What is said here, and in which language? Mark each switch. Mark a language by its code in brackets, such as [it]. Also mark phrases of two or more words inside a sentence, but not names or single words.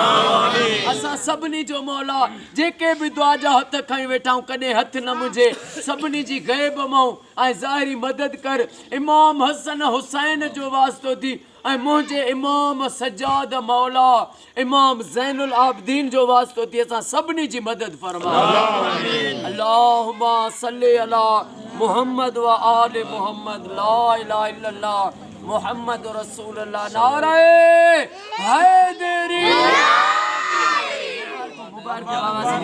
[sd] असां सभिनी जो मौला जेके भी दुआ जा हथ खई वेठा आहियूं कॾहिं हथ न मुंझे, सभिनी जी ग़ैब मां ऐं ज़ाहिरी मदद कर। इमाम हसन हुसैन जो वास्तो थी ऐं मुंहिंजे इमाम सज्जाद मौला इमाम ज़ैनुल आबिदीन जो वास्तो थी असां सभिनी जी मदद फरमा। [ar] اللهم صل على محمد و آل محمد. لا إله إلا الله محمد رسول الله. [ur] نعرۂ حیدری.